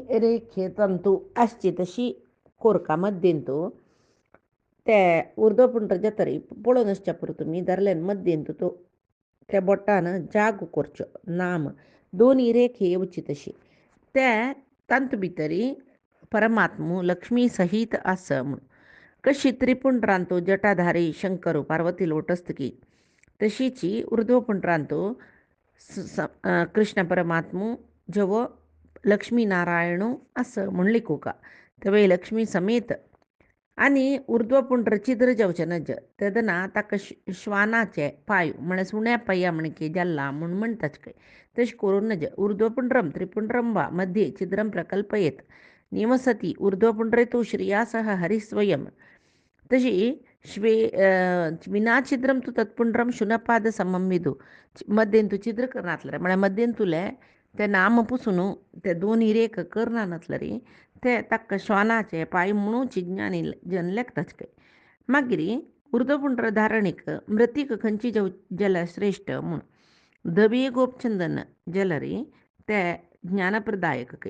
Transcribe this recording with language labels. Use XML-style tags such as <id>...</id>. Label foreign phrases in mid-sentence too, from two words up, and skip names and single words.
<kok>रेखे तंतू आसची तशी कोरका मध्येंतू ते उर्ध्वपुंड्र जातरी पळोवन आसच्या पुरो तुमी दादल्यान मध्येंतू तो त्या बोटान जाग करचो नाम दोनी रेखे येवची तशी ते तांतू भितरी परमात्मू लक्ष्मी सहीत आस म्हूण कशी त्रिपुंड्रांतू जटाधारी शंकर पार्वती लोटस्तकी तशीची उर्ध्वपुंड्रांतू कृष्ण परमात्मू जवो लक्ष्मी नारायणू आस म्हूण लिखूका तेवे लक्ष्मी समेत आनी उर्ध्वपुंड्र छिद्र जावचें नज तेदना ताका श्वानाचे पांय म्हळ्यार सुण्या पांया म्हणके जाल्ला म्हूण म्हणटाच खंय तशें करून नज</kok> <sa>उर्ध्वपुंड्रम त्रिपुंड्रम वा मध्ये छिद्रम प्रकल्पयेत निवसती उर्ध्वपुंड्रेतु श्रियासह हरिस्वयं तशी विनाछिद्रम तु तत्पुंड्रम शुनपाद समम विदू</sa> <kok>मध्येंतू छिद्र करनातले म्हळ्यार मध्येंतुले ते नाम पुसून ते दोनी रेख करना नातले ते ताका श्वानाचे पांय म्हणून चिज्ञानी जन लेखताच खंय मागीर उर्ध्वपुंड्र धारणीक मृतीक खंयची जाल्यार श्रेश्ठ म्हूण धवी गोपचंदन जाल्यार ते ज्ञानप्रदायक खंय</kok>